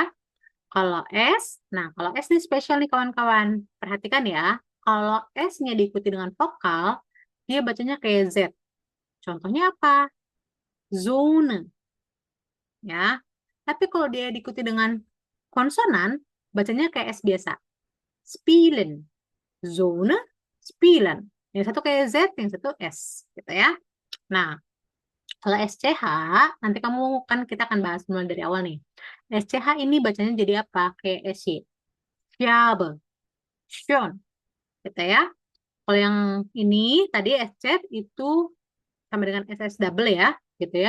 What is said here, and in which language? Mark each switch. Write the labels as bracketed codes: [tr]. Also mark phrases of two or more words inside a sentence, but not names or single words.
[id] Kalau S, nah kalau S ini spesial nih kawan-kawan. Perhatikan ya, kalau S-nya diikuti dengan vokal, dia bacanya kayak Z. Contohnya apa? Zone ya. Tapi kalau dia diikuti dengan konsonan, bacanya kayak S biasa. [de] Spielen, zone, spielen. [id] Yang satu kayak Z, yang satu S, gitu ya. Nah, kalau SCH, nanti kamu kan kita akan bahas mulai dari awal nih. SCH ini bacanya jadi apa? Kayak SY. [de] Schabe, schon, [id] gitu ya. Kalau yang ini tadi SC itu sama dengan SS double ya, gitu ya.